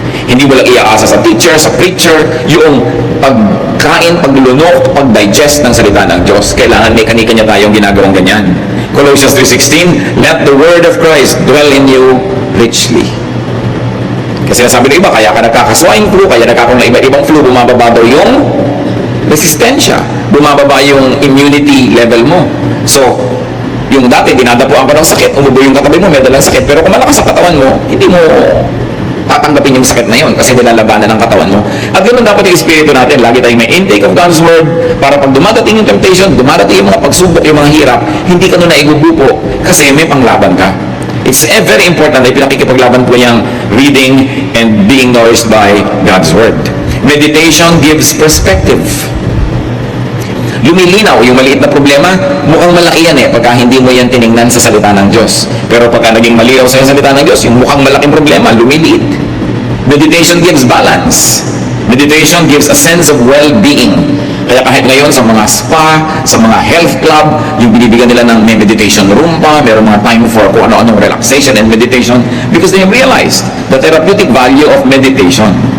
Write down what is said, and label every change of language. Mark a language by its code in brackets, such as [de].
[tl] Hindi mo lang iaasa sa teacher, sa preacher, yung pagkain, paglulunok, pag-digest ng salita ng Diyos. Kailangan may kanya tayong ginagawang ganyan. [en] Colossians 3:16, let the word of Christ dwell in you richly. [tl] Kasi nasabi ng iba, kaya ka nagkaka-swine flu, kaya nagkakaroon ng iba-ibang flu, bumababa daw yung resistensya, bumababa yung immunity level mo. So, yung dati, dinadapuan ka ng sakit, umubo yung katabi mo, may dalang sakit, pero kung malakas sa katawan mo, hindi mo tatanggapin yung sakit na yun kasi nilalabanan ng katawan mo. At ganoon dapat yung espiritu natin, lagi tayong may [en] intake of God's Word [tl] para pag dumadating yung temptation, dumadating yung mga pagsubok, yung mga hirap, hindi ka nun naigugupo kasi may panglaban ka. [en] It's very important [tl] na pinakikipaglaban po yung [en] reading and being nourished by God's Word. Meditation gives perspective. [tl] Lumilinaw yung maliit na problema, mukhang malaki yan pagka hindi mo yan tiningnan sa salita ng Diyos. Pero pagka naging malinaw sa salita ng Diyos, yung mukhang malaking problema, lumiliit. [en] Meditation gives balance. Meditation gives a sense of well-being. [tl] Kaya kahit ngayon sa mga spa, sa mga health club, yung binibigyan nila ng may meditation room pa, meron mga time for kung ano-anong relaxation and meditation [en] because they have realized the therapeutic value of meditation.